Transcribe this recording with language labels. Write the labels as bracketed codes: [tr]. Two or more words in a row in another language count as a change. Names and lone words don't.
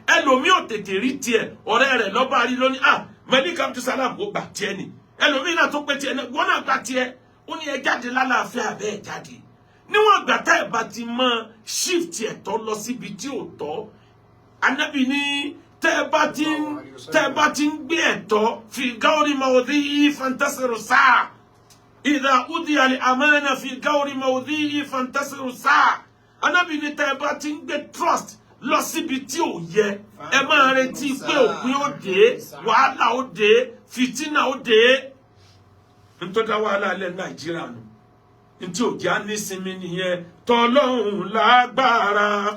[yo] Ẹlòmíì ò tètè rí tiẹ̀, ọ̀rẹ́ rẹ̀ ló bá rí lónìí, "Ah, Malik Abdulsalam, ó gbà tiẹ̀ ni." Ẹlòmíì náà tó pé tiẹ̀ náà, wọ́n náà gbà tiẹ̀. Ó ní ẹ jáde lálàáfíà bẹ́ẹ̀ jáde. Níwọ̀n ìgbà tẹ́ ẹ bá ti mọ shift ẹ̀tọ́ lọ síbi tí ò tọ́, Ànábì ní tẹ́ ẹ bá ti ń, tẹ́ ẹ bá ti ń gbé ẹ̀tọ́ [ar] في غير موضعها فانتظر الساعة. إذا أديت الأمانة في غير موضعها فانتظر الساعة. [yo] Ànábì ní tẹ́ ẹ bá ti ń gbé trust lọ síbi tí ò yẹ, ẹ máa retí pé òpin ó dé, wàhálà ó dé, fìtínà ó dé. N tó dá wàhálà lẹ Nàìjíríà nù. N tí ò jẹ́ á ní sinmi nìyẹn. Tọlọ́hun lágbára.